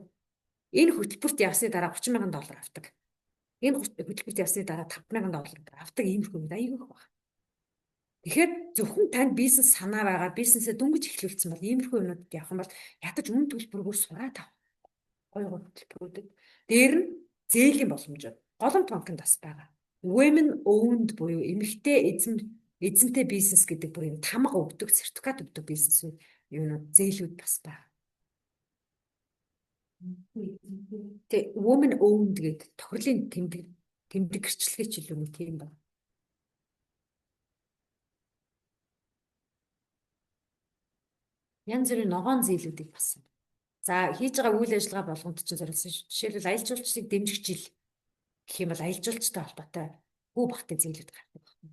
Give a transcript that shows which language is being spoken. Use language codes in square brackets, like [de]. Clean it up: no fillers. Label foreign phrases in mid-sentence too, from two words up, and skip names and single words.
[mn] Энэ хөтөлбөрт явсны дараа 30 мянган доллар авдаг. Энэ хөтөлбөрт явсны дараа 5 мянган доллар авдаг иймэрхүү юм аягүй баг. Тэгэхээр зөвхөн танд бизнес санаа байгаа, бизнесээ дөнгөж эхлүүлсэн бол иймэрхүү юмнуудад явах юм бол ядаж үн төлбөргөө сураад ав. Гоё хөтөлбөрүүдэд. Дээр нь зээлийн боломж. Голомт банкнд бас байгаа. [en] Women owned [mn] буюу эмэгтэй эзэнтэй бизнес гэдэг бүр юм тамга өгдөг, сертификат өгдөг бизнесүүд юунууд зээлүүд бас байна. Тэ [en] woman owned [mn] гэдэг тохирлын тэмдэг гэрчлэгээ ч илүү нэг тийм байна. Янз бүрийн ногоон зээлүүдийг басан. За хийж байгаа үйл ажиллагаа болгонд чинь зориулсан шүү. Жишээлбэл аялал жуулчлалыг дэмжих жил гэх юм бол аялал жуулчтай холбоотой хүү багтай зээлүүд гардаг байна.